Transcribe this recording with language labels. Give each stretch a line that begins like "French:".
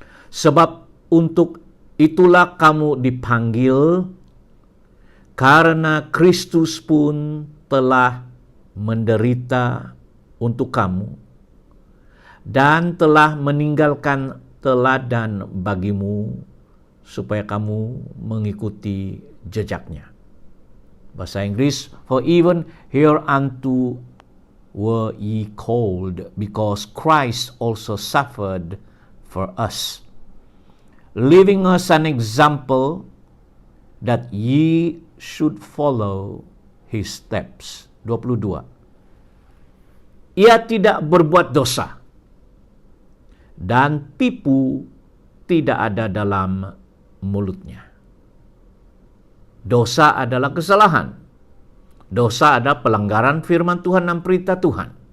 Indonesian: Sebab untuk itulah kamu dipanggil, karena Kristus pun telah menderita untuk kamu dan telah meninggalkan teladan bagimu supaya kamu mengikuti jejaknya. Bahasa Inggris,
English: for even hereunto were ye called, because Christ also suffered for us, leaving us an example that ye should follow his steps. 22.
Indonesian: Ia tidak berbuat dosa, dan tipu tidak ada dalam mulutnya. Dosa adalah kesalahan. Dosa adalah pelanggaran firman Tuhan dan perintah Tuhan.